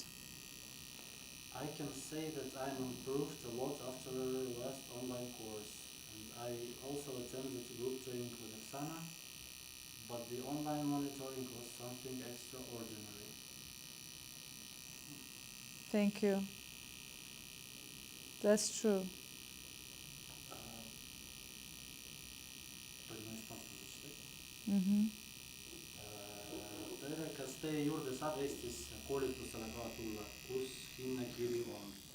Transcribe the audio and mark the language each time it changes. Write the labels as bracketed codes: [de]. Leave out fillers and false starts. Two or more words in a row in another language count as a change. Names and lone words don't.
[en] I can say that I'm improved a lot after the last online course. And I also attended group training with Oksana, but the online monitoring was something extraordinary. Thank you. That's true. Mm-hmm. [et] Tere, kas teie juurde saab Eestis koolitusele ka tulla, kus hinne kiri on?